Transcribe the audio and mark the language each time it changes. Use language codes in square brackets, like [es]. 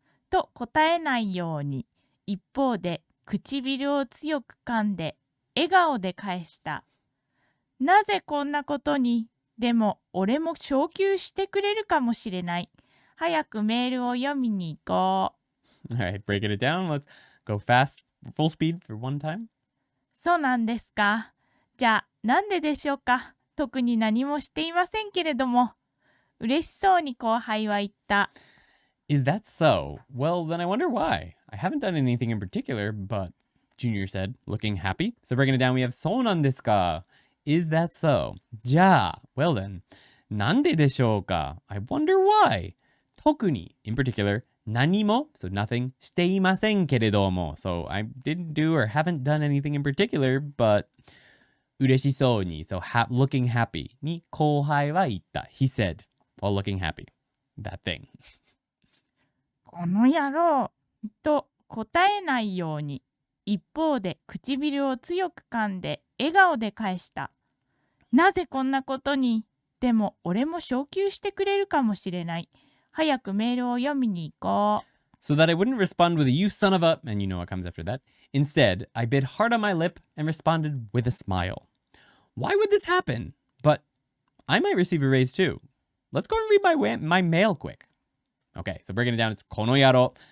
[ja] と答えないように、一方で唇を強く噛んで、笑顔で返した。なぜこんなことに、でも俺も昇給してくれるかもしれない。早くメールを読みに行こう。 [en] Alright, breaking it down. Let's go fast, full speed for one time. [ja] そうなんですか。じゃあ、なんででしょうか。特に何もしていませんけれども。嬉しそうに後輩は言った。 [en] Is that so? Well, then I wonder why. I haven't done anything in particular, but Junior said, looking happy. So breaking it down, we have [ja] そうなんですか. [en] Is that so? [ja] じゃあ, [en] well then, [ja] なんででしょうか? [en] I wonder why. [ja] 特に, [en] in particular, [ja] 何も, [en] so nothing, [ja] していませんけれども. [en] So I didn't do or haven't done anything in particular, but [ja] 嬉しそうに, [en] so looking happy [ja] に後輩は言った. [en] He said, while looking happy. That thing. [ja] この野郎と答えないように一方で唇を強く噛んで笑顔で返した。なぜこんなことに。でも俺も昇給してくれるかもしれない。早くメールを読みに行こう。 [en] So that I wouldn't respond with a you son of a, and you know what comes after that. Instead, I bit hard on my lip and responded with a smile. Why would this happen? But I might receive a raise too. Let's go and read my mail quick. Okay, so breaking it down, it's [ja] この野郎.